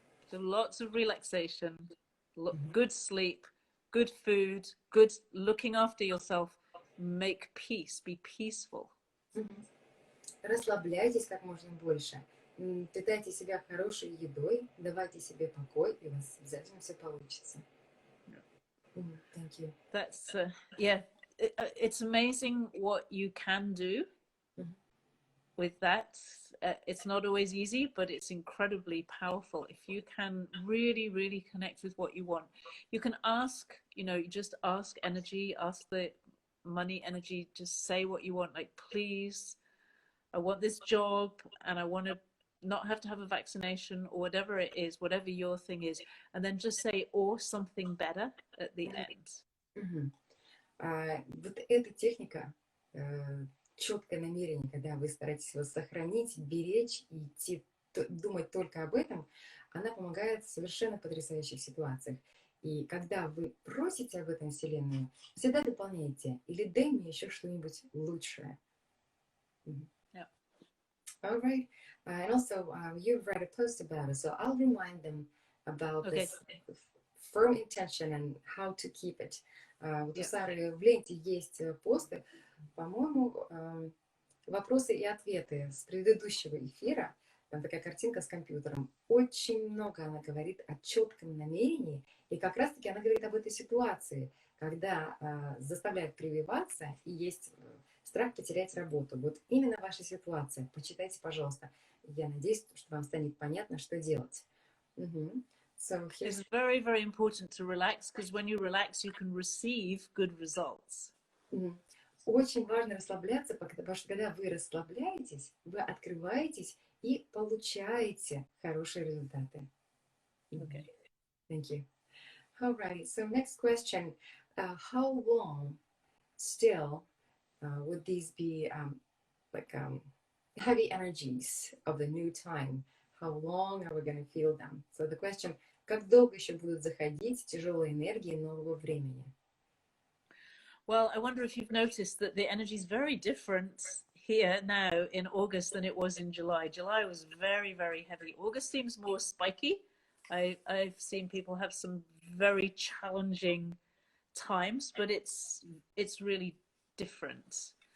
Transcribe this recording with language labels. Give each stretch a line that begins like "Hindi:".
English: So lots of relaxation, good sleep, good food, good looking after yourself, make peace, be peaceful.
Russian: Расслабляйтесь как можно больше, питайте себя хорошей едой, давайте себе покой, и у вас обязательно все получится.
English: Thank you. That's yeah. it's amazing what you can do with that. It's not always easy, but it's incredibly powerful. If you can really, really connect with what you want, you can ask, you just ask energy, ask the money energy, just say what you want. Like, please, I want this job and I want to not have to have a vaccination or whatever it is, whatever your thing is. And then just say, or something better at the end.
Russian: Вот эта техника, четкое намерение, когда вы стараетесь его сохранить, беречь и идти, думать только об этом, она помогает в совершенно потрясающих ситуациях. И когда вы просите об этом Вселенную, всегда дополняйте или дай мне еще что-нибудь лучшее.
English: Yeah. All right. And also, you've read a post about it, so I'll remind them about this firm intention and how to keep it.
Russian: Вот у Сары в ленте есть посты, по-моему, вопросы и ответы с предыдущего эфира. Там такая картинка с компьютером. Очень много она говорит о четком намерении, и как раз-таки она говорит об этой ситуации, когда заставляет прививаться и есть страх потерять работу. Вот именно ваша ситуация. Почитайте, пожалуйста. Я надеюсь, что вам станет понятно, что делать.
English: So it's very, very important to relax, because when you relax, you can receive good results.
Russian: Очень важно расслабляться, потому что когда вы расслабляетесь, вы открываетесь и получаете хорошие результаты.
English: Okay. Thank you. All right. So next question: how long still would these be heavy energies of the new time? How long are we going to feel them? So the question:
Russian: как долго еще будут заходить тяжелые энергии нового времени?
English: Well, I wonder if you've noticed that the energy is very different here now in August than it was in July. July was very, very heavy. August seems more spiky. I've seen people have some very challenging times, but it's really different.